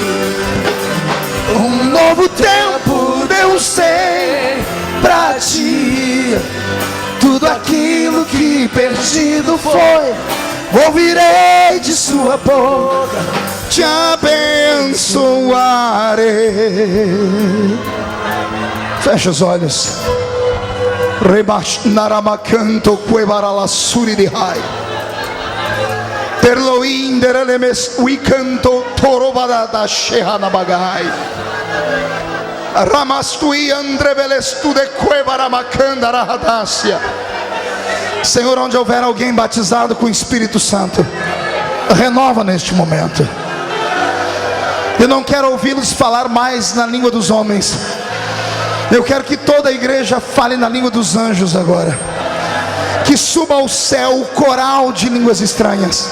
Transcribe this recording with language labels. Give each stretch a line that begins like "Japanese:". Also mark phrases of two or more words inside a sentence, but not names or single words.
Portuguese: Um novo tempo Deus tem pra ti. Tudo aquilo que perdido foi, ouvirei de sua boca, te abençoarei. Fecha os olhos. Rebash naramacanto quebaralassuri de rai. Terloin derelemes wicanto torobada da shehana bagai. Ramastui andrevelestu de quebaramacanda rahadasia. Senhor, onde houver alguém batizado com o Espírito Santo, renova neste momento. Eu não quero ouvi-los falar mais na língua dos homens. Eu quero que toda a igreja fale na língua dos anjos agora. Que suba ao céu o coral de línguas estranhas.